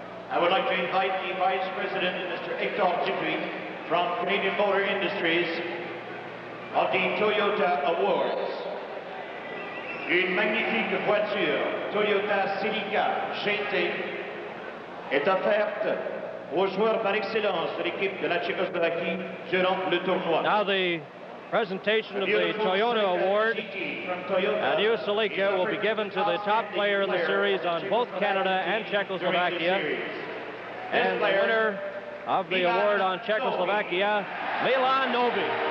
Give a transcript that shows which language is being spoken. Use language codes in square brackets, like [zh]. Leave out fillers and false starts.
[en] I would like to invite the Vice President, Mr. Hector Dupuis, from Canadian Motor Industries of the Toyota Awards. [fr] Une magnifique voiture Toyota Celica GT est offerte aux joueurs par excellence de l'équipe de la Tchécoslovaquie durant le tournoi. [en] Now the presentation of the Toyota Award, a new Celica, will be given to the top player in the series on both Canada and Czechoslovakia. And the winner of the award on Czechoslovakia, Milan Novi.